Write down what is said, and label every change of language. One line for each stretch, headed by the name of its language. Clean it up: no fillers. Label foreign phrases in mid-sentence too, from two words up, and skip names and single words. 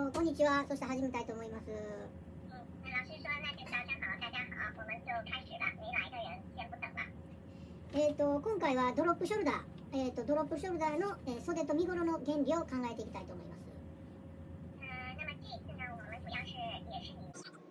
Japanese: にちは。そして始めたいと思います。
Chinese: 那老师说，那就早上好，大家好，我们就开始了。没来的人先不等了。
Japanese: 今回はドロップショルダー、ドロップショルダーの、袖と身ごろの原理を考えていきたいと思います。
Chinese: 那么这一次呢，我们主要是也是以